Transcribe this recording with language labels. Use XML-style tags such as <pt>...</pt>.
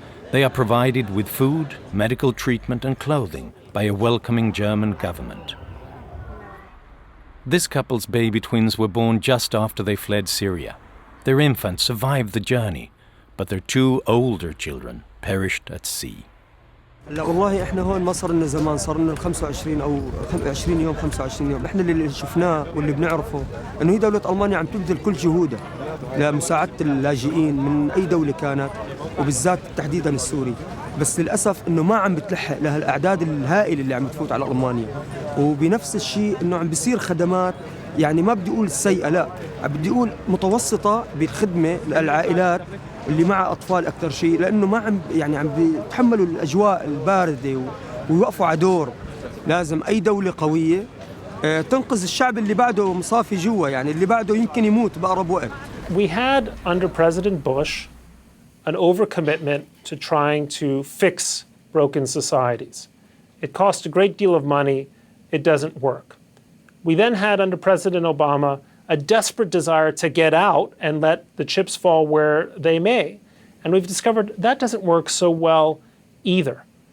<en>They are provided with food, medical treatment and clothing by a welcoming German government. This couple's baby twins were born just after they fled Syria. Their infant survived the journey, but their 2 older children perished at sea.</en> <ar>لا والله احنا هون ما صار لنا زمان صار لنا 25 او 20 يوم 25 يوم احنا اللي شفناه واللي بنعرفه انه هي دولة المانيا عم تبذل كل جهودها لمساعدة اللاجئين من اي دولة كانت وبالذات تحديدا السوري بس للاسف انه ما عم بتلحق لها الاعداد الهائلة اللي عم تفوت على المانيا وبنفس الشيء انه عم بيصير خدمات يعني ما بدي اقول سيئة لا بدي اقول متوسطة بالخدمة للعائلات اللي مع أطفال أكثر شيء لأنه ما عم بيتحملوا الأجواء الباردة ويوقفوا على دور لازم أي دولة قوية تنقذ الشعب اللي بعده مصافي جوا يعني اللي بعده يمكن يموت بأقرب وقت.</ar> <en>We had under President Bush an overcommitment to trying to fix broken societies. It cost a great deal of money. It doesn't work. We then had under President Obama a desperate desire to get out and let the chips fall where they may. And we've discovered that doesn't work so well either.</en>